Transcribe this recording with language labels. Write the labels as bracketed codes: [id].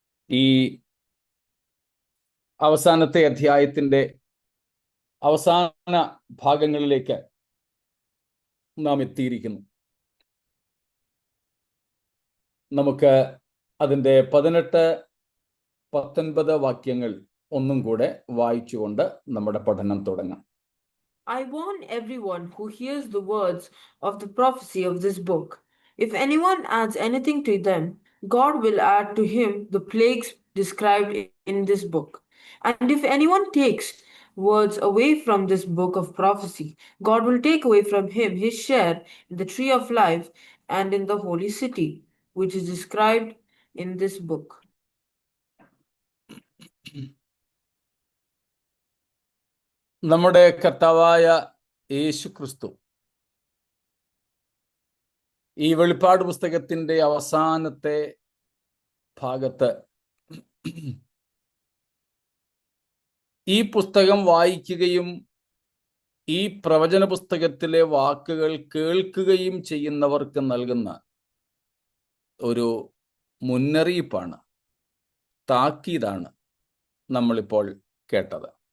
[ml] ഈ അവസാനത്തെ അധ്യായത്തിൻ്റെ അവസാന ഭാഗങ്ങളിലേക്ക് നാം എത്തിയിരിക്കുന്നു. നമുക്ക് അതിൻ്റെ 18-19 വാക്യങ്ങൾ ഒന്നും കൂടെ വായിച്ചുകൊണ്ട് നമ്മുടെ പഠനം തുടങ്ങാം. [en] I warn everyone who hears the words of the prophecy of this book. If anyone adds anything to them, God will add to him the plagues described in this book. And if anyone takes words away from this book of prophecy, God will take away from him his share in the tree of life and in the holy city, which is described in this book. [ml] നമ്മുടെ കർത്താവായ യേശു ക്രിസ്തു ഈ വെളിപ്പാട് പുസ്തകത്തിൻ്റെ അവസാനത്തെ ഭാഗത്ത് ഈ പുസ്തകം വായിക്കുകയും ഈ പ്രവചന പുസ്തകത്തിലെ വാക്കുകൾ കേൾക്കുകയും ചെയ്യുന്നവർക്ക് നൽകുന്ന ഒരു മുന്നറിയിപ്പാണ്, താക്കീതാണ് നമ്മളിപ്പോൾ കേട്ടത്.